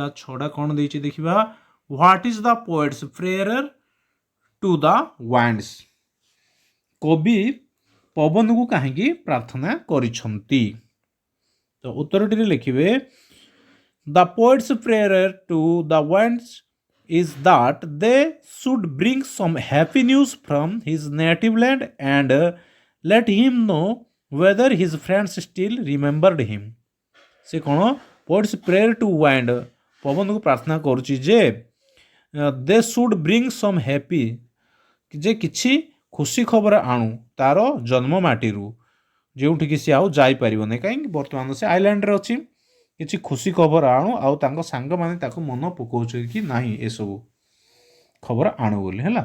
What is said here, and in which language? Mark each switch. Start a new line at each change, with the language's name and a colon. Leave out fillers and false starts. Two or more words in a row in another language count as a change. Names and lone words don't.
Odia: 6ଟା କ'ଣ ଦେଇଛି ଦେଖିବା
English: what is the poet's prayer to the winds.
Odia: କବି ପବନକୁ କାହିଁକି ପ୍ରାର୍ଥନା କରିଛନ୍ତି। ତ ଉତ୍ତରଟିରେ ଲେଖିବେ
English: the poet's prayer to the winds is that they should bring some happy news from his native land and let him know whether his friends still remembered him।
Odia: ସେ କ'ଣ
English: poets prayer to wind
Odia: ପବନକୁ ପ୍ରାର୍ଥନା କରୁଛି ଯେ
English: they should bring some happy,
Odia: ଯେ କିଛି ଖୁସି ଖବର ଆଣୁ ତାର ଜନ୍ମ ମାଟିରୁ, ଯେଉଁଠିକି ସେ ଆଉ ଯାଇପାରିବନି କାହିଁକି ବର୍ତ୍ତମାନ ସେ ଆଇଲ୍ୟାଣ୍ଡରେ ଅଛି। କିଛି ଖୁସି ଖବର ଆଣୁ ଆଉ ତାଙ୍କ ସାଙ୍ଗମାନେ ତାକୁ ମନ ପକାଉଛନ୍ତି କି ନାହିଁ ଏସବୁ ଖବର ଆଣୁ ବୋଲି ହେଲା।